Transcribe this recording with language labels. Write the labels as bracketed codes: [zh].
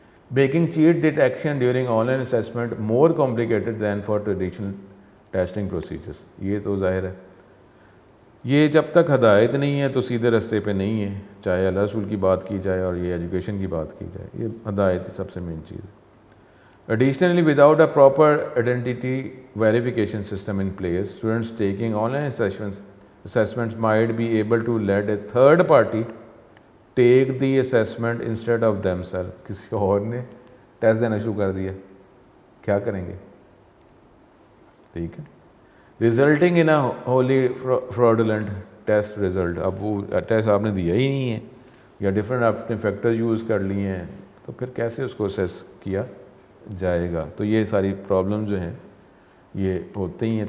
[en] Backing cheat detection during online assessment more complicated than for traditional testing procedures. [ur] یہ تو ظاہر ہے، یہ جب تک ہدایت نہیں ہے تو سیدھے رستے پہ نہیں ہے، چاہے اللہ رسول کی بات کی جائے اور یہ ایجوکیشن کی بات کی جائے. یہ ہدایت ہی سب سے مین چیز ہے. [en] Additionally, without a proper identity verification system in place, students taking online assessments might be able to let a third party take the assessment instead of themselves. [ur] کسی اور نے ٹیسٹ دینا شروع کر دیا، کیا کریں گے؟ ٹھیک ہے، [en] Resulting in a wholly fraudulent test result. [ur] اب وہ ٹیسٹ آپ نے دیا ہی نہیں ہے یا ڈفرینٹ آپ نے فیکٹرز یوز کر لیے ہیں تو پھر کیسے اس کو اسیس کیا جائے گا؟ تو یہ ساری پرابلم جو ہیں یہ ہوتے ہی ہیں.